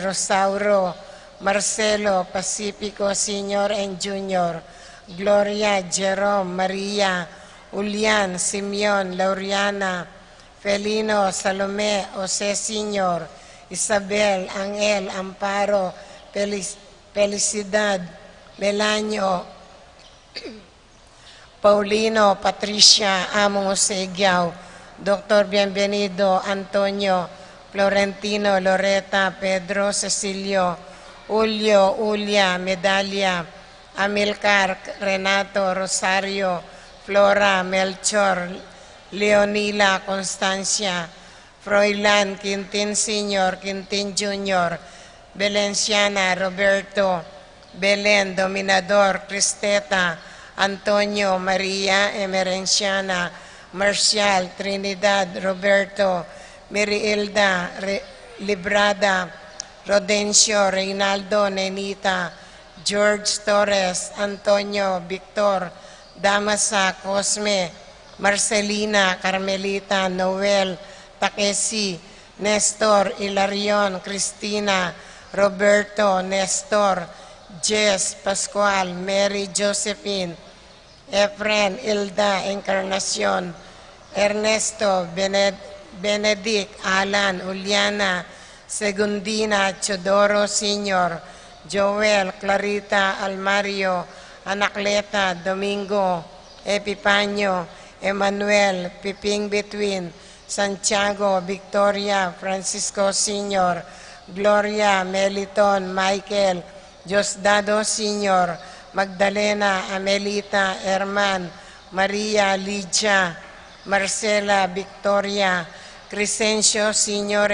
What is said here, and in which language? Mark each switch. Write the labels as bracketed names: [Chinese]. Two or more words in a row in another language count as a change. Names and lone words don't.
[English] Rosauro, Marcelo, Pacifico, Senior and Junior, Gloria, Jerome, Maria, Julian, Simeon, Lauriana, Felino, Salome, Jose Senior, Isabel, Angel, Amparo, Felicidad, Melanio, Paulino, Patricia, Amo Segiao, Dr. Bienvenido, Antonio, Florentino, Loreta, Pedro, Cecilio, Julio, Ulia, Medalia, Amilcar, Renato, Rosario, Flora, Melchor, Leonila, Constancia, Froilan Quintin Sr., Quintin Jr., Belenciana Roberto, Belen Dominador Cristeta, Antonio Maria Emerenciana, Marcial Trinidad Roberto, Miriilda Librada, Rodencio Reynaldo Nenita, George Torres, Antonio Victor, Damasa Cosme, Marcelina Carmelita Noel Takesi, Nestor Ilarion Cristina, Roberto Nestor, Jess Pascual, Mary Josephine, Efren Ilda Encarnacion, Ernesto Benedict Alan Uliana, Segundina Chodoro Sr., Joel Clarita Almario, Anacleta Domingo, Epipanyo, Emmanuel Piping Between, Santiago Victoria Francisco Sr., Gloria Meliton Michael, Diosdado Sr., Magdalena Amelita Herman, Maria Lidia, Marcela Victoria, Crescencio Sr.